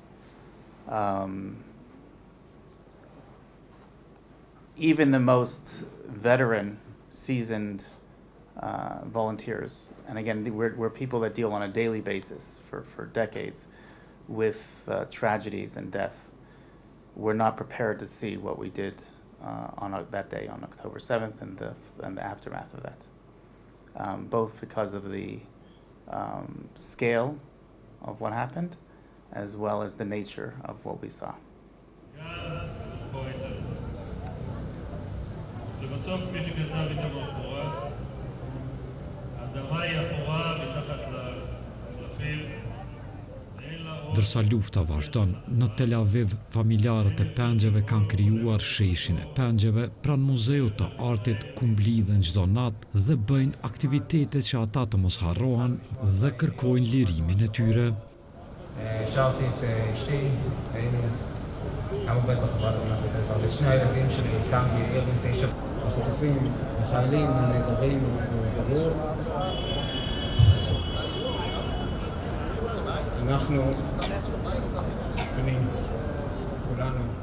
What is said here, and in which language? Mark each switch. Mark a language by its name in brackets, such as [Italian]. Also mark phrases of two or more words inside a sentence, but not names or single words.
[English] Even the most veteran, seasoned volunteers, and again, we're people that deal on a daily basis for decades with tragedies and death, were not prepared to see what we did on that day, on October 7th, and the aftermath of that. Both because of the scale of what happened, as well as the nature of what we saw. [Albanian] Dërsa lufta vazhdon, në Tel Aviv, familjarët e pengjeve kanë krijuar sheshin e pengjeve pranë muzeut të artit ku mblidhen çdo natë dhe bëjnë aktivitete që ata të mos harrohen dhe kërkojnë lirimin e tyre. [Hebrew] שאלתי את אשתי, האם גם עובד בחברת הרדיו, ואת שני הילדים שלי איתם בעיר בן 9, החטופים, החיילים, הנעדרים, ברור. אנחנו, כולנו.